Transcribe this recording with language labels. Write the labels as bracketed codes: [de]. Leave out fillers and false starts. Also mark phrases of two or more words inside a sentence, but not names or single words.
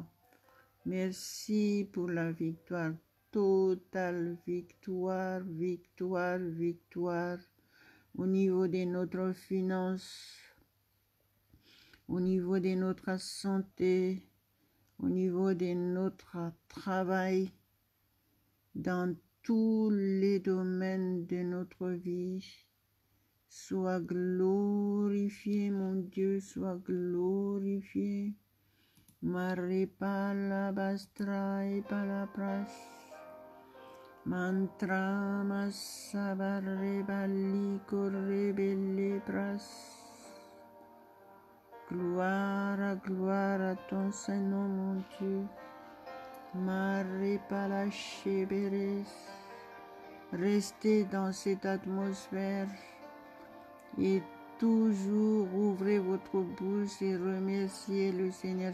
[fr] Merci pour la victoire, totale victoire, victoire, victoire, au niveau de notre finance, au niveau de notre santé, au niveau de notre travail, dans tous les domaines de notre vie. Sois glorifié, mon Dieu, sois glorifié. Maripala bastra et palapras. Mantra masabarebali korrebele pras. Gloire à ton Saint-Nom, mon Dieu. Maripala sheberes. Restez dans cette atmosphère. Et toujours ouvrez votre bouche et remerciez le Seigneur.